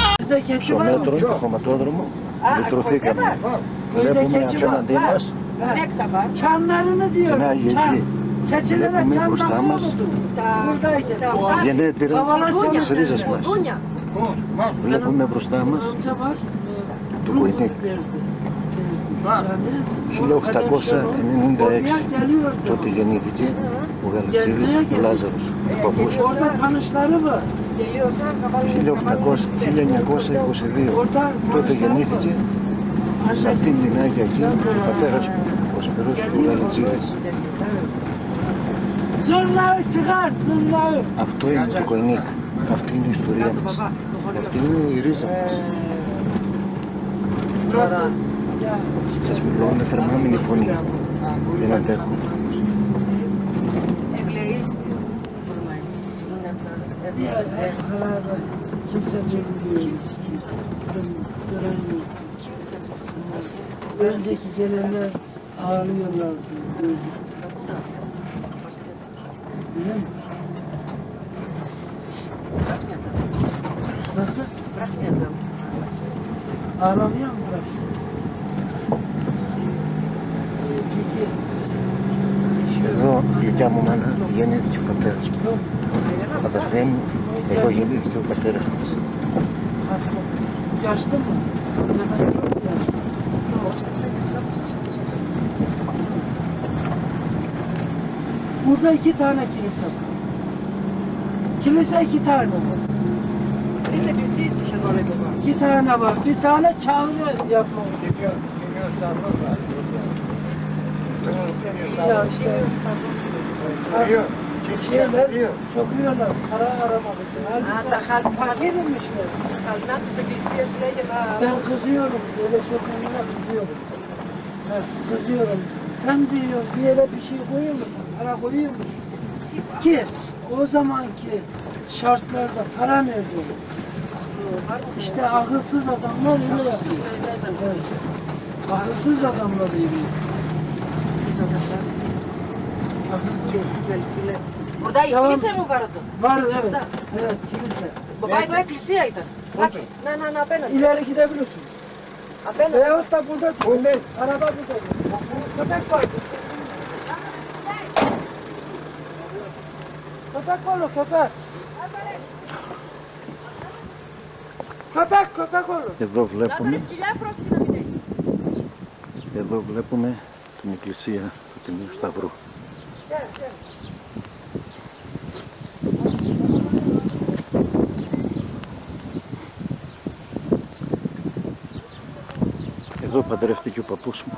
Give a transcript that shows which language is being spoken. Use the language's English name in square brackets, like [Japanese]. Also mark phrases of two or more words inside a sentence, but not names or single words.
[Greek] ψωμέτρων, το χωματόδρομο, λυτρωθήκαμε. Βλέπουμε απέναντί μας [Turkish] Çanlarını diyorum. [Greek] την Άγια Γη. [Turkish] Keçilere [Greek] Βλέπουμε [Turkish] çanlar [Greek] μπροστά μας [Turkish] oldu. Buradayken. [Greek] γενέτειρα τις ρίζες μας. Βλέπουμε μπροστά μας [Turkish] Amca var. [Greek] το Κοϊνίκ. 1896 τότε γεννήθηκε ο Γαλατσίδης ο Λάζαρος, ο παππούς. [Turkish] Orada tanışları var. [Greek] 1922 τότε γεννήθηκε σε αυτήν την Άγια Γη ο πατέρας μου, ο Σπυρός ο Γαλατσίδης. [Turkish] Zırnağı çıkar, zırnağı. [Greek] Αυτό είναι το Κοϊνίκ, αυτή είναι η ιστορία μας, αυτή είναι η ρίζα μας. Σας μιλώ με τρεμάμενη φωνή, δεν αντέχω. [Turkish] Kimse bilmiyor. Göremiyor. Önceki gelenler ağlıyorlar. Biliyor musun? Nasıl? Ağlamıyor mu bırak? Peki. [Greek] Εδώ η δικιά μου μάνα γεννήθηκε ο πατέρας μου. Αδερφέ μου, εδώ γεννήθηκε ο πατέρας μας. [Turkish] Yaşlı mı? Hemen çok yaşlı. Burada 2 tane kilise var. Kilise 2 tane var. [Greek] Τρεις εκκλησίες είχε εδώ λέει παπά. [Turkish] 2 tane var. Bir tane çağrı yapma. Ya işte. Şeyler sokuyorlar para aramak için. Halbuki fakirmişler. [Greek] Σκαλινά της εκκλησίας λέγεται [Turkish] Ben kızıyorum. Böyle sokulmana kızıyorum. Kızıyorum. Sen diyor bir yere bir şey koyuyor musun? Para koyuyor musun? Ki o zamanki şartlarda para nerede olur? İşte akılsız adamlar öyle yapıyor. Evet. Akılsız adamlar öyle. [Greek] Burada η εκκλησία μου var εδώ. [Turkish] Var evet. Evet kilise. [Greek] Baba εδώ εκκλησία ήταν. Ναι, απέναντι. [Turkish] İleri gidebiliyorsun. [Greek] Απέναντι. [Turkish] Veyahut da burada araba burada. Köpek var. Köpek olur köpek. Köpek olur. [Greek] Εδώ βλέπουμε, Σκυλιά πρόσεχε να μην έχει. εδώ βλέπουμε την εκκλησία του Τιμίου Σταυρού. Εδώ παντρεύτηκε ο παππούς μου.